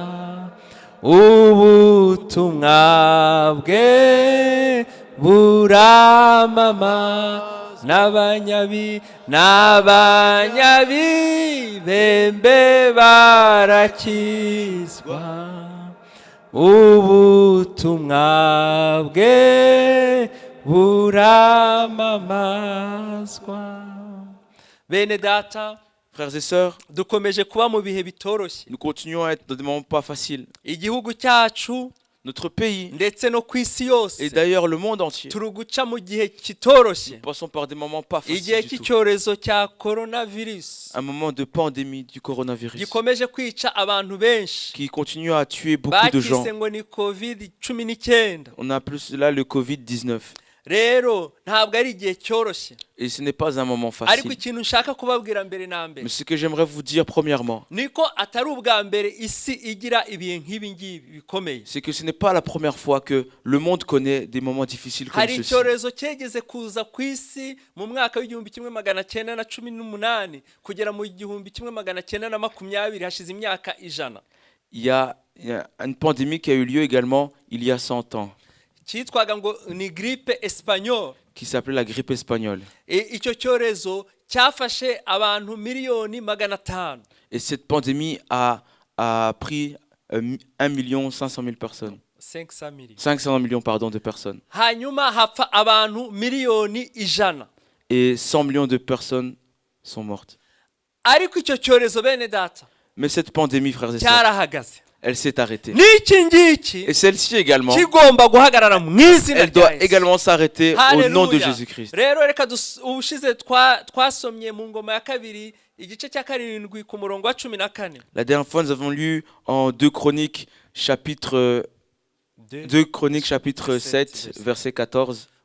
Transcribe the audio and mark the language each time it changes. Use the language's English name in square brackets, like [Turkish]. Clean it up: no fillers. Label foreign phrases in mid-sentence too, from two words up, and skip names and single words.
[Kinyarwanda] ubutumwa bwe buramamaza n'abanyabibembe barakizwa ubutumwa bwe buramamazwa. Bene data, [French] frères et sœurs, [Kinyarwanda] dukomeje kuba mu bihe bitoroshye. [French] Nous continuons à être dans des moments pas faciles. [Kinyarwanda] Igihugu cyacu, [French] notre pays, [Kinyarwanda] ndetse no kwisi yose, [French] et d'ailleurs le monde entier, [Kinyarwanda] turuguca mu gihe kitoroshye. [French] Nous passons par des moments pas faciles [Kinyarwanda] igihe [French] du tout. [Kinyarwanda] cy'icyorezo cya coronavirus, [French] un moment de pandémie du coronavirus, [Kinyarwanda] gikomeje kwica abantu benshi, [French] qui continue à tuer beaucoup de gens. [Kinyarwanda] Bakise ngo ni COVID-19. [French] On appelle cela le Covid-19. [Kinyarwanda] Rero ntabwo ari igihe cyoroshye. [French] Et ce n'est pas un moment facile. [Kinyarwanda] Ariko ikintu nshaka kubabwira mbere na mbere, [French] mais ce que j'aimerais vous dire premièrement, [Kinyarwanda] niko atari ubwa mbere isi igira ibihe nk'ibi ngibi bikomeye. [French] C'est que ce n'est pas la première fois que le monde connaît des moments difficiles comme [Kinyarwanda] hari [French] ceci. [Kinyarwanda] icyorezo cyegeze kuza ku isi mu mwaka w'1918 kugera mu 1920 hashize imyaka 100. [French] Il y a une pandémie qui a eu lieu également il y a 100 ans. [Kinyarwanda] Cyitwaga ngo ni [French] grippe espagnole, qui s'appelait la grippe espagnole. [Kinyarwanda] Icyo cyorezo cyafashe abantu miliyoni 500. [French] Et cette pandémie a pris 1,5 million personnes. 500 millions pardon, de personnes. [Kinyarwanda] Hanyuma hapfa abantu miliyoni 100. [French] Et 100 millions de personnes sont mortes. [Kinyarwanda] Ariko icyo cyorezo bene data, [French] mais cette pandémie, frères et sœurs, [Kinyarwanda] cyarahagaze. [French] Elle s'est arrêtée. Et celle-ci également, elle doit également s'arrêter au nom de Jésus-Christ. La dernière fois, nous avons lu en 2 Chroniques chapitre 7, verset 14.